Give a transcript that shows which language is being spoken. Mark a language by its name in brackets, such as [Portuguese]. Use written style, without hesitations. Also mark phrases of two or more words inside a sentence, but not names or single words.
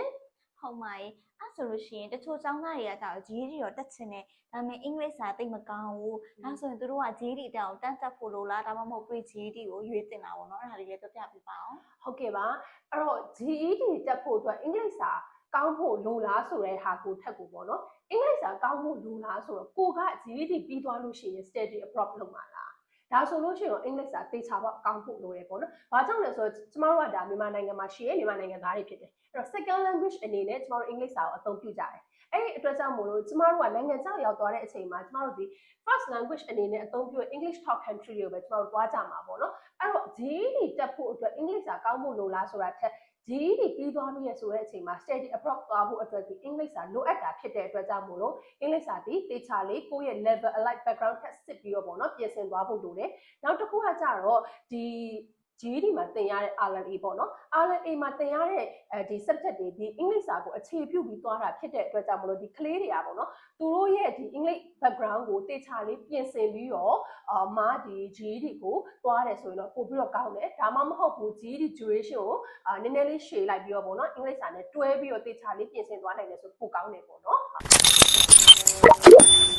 [Burmese] ဟုတ်ပါရဲ့အဲ့ဆိုလို့ရှိရင်တချို့ကျောင်းသားတွေကကြောက် GED တော့တက်ချင်တယ်ဒါပေမဲ့အင်္ဂလိပ်စာသိမကောင်းဘူးဒါဆိုရင်သူတို့က GED တက်အောင်တန်းတက်ဖို့လိုလားဒါမှမဟုတ် pre-GED ကိုရွေးတင်တာပေါ့နော်အဲ့ဒါလေးလည်းပြောပြပေးပါအောင် ဟုတ်ကဲ့ပါအဲ့တော့ GED တက်ဖို့အတွက်အင်္ဂလိပ်စာကောင်းဖို့လိုလားဆိုတဲ့ဟာကိုထက်ကိုပေါ့နော်အင်္ဂလိပ်စာကောင်းဖို့လိုလားဆိုတော့ကိုက GED ပြီးသွားလို့ရှိရင် [English] study abroad [Burmese] လုပ် မှာလားဒါဆိုလို့ရှိရင်အင်္ဂလိပ်စာသေချာပေါက်ကောင်းဖို့လိုတယ်ပေါ့နော်။ဘာကြောင့်လဲဆိုတော့ကျမတို့ကဒါမြန်မာနိုင်ငံမှာရှိရမြန်မာနိုင်ငံသားတွေဖြစ်တယ် ။အဲ့တော့ [English] second language [Burmese] အနေနဲ့ကျမတို့အင်္ဂလိပ်စာကိုအသုံးပြုကြတယ်။အဲ့ဒီအတွက်ကြောင့်မို့လို့ကျမတို့ကနိုင်ငံခြားရောက်သွားတဲ့အချိန်မှာကျမတို့ဒီ [English] first language [Burmese] အနေနဲ့အသုံးပြု [English] English talk country [Burmese] တွေကိုပဲကျမတို့သွားကြမှာပေါ့နော်။အဲ့တော့ GED တက်ဖို့အတွက်အင်္ဂလိပ်စာကောင်းဖို့လိုလားဆိုတာထက်GED ပြီးသွားပြီဆိုတဲ့အချိန်မှာ [English] study abroad [Burmese] သွားဖို့အတွက်ဒီအင်္ဂလိပ်စာလိုအပ်တာဖြစ်တဲ့အတွက်ကြောင့်မို့လို့အင်္ဂလိပ်စာဒီတေချာလေးကိုယ့်ရဲ့ [English] level alike background test [Burmese] စစ်ပြီးတော့ပေါ့နော်ပြင်ဆင်သွားဖို့လိုတယ်နောက်တစ်ခုကကြတော့ဒီ GED မှာသင်ရတဲ့ RLA ပေါ့နော် RLA မှာသင်ရတဲ့ဒီ subject တွေဒီအင်္ဂလိပ်စာကိုအခြေပြုပြီးသွားတာဖြစ်တဲ့အတွက်ကြောင့်မလို့ဒီကလေးတွေကပေါ့နော်သူတို့ရဲ့ဒီ [English] English background [Burmese] ကိုတေချာလေးပြင်ဆင်ပြီးတော့ဒီ GED ကိုသွားတယ်ဆိုရင်တော့ပို့ပြီးတော့ကောင်းတယ်ဒါမှမဟုတ်ဘူး [English] GED duration [Burmese] ကိုနည်းနည်းလေးရှည်လိုက်ပြီးတော့ပေါ့နော်အင်္ဂလိပ်စာနဲ့တွဲပြီးတော့တေချာလေးပြင်ဆင်သွားနိုင်တယ်ဆိုပိုကောင်းတယ်ပေါ့နော်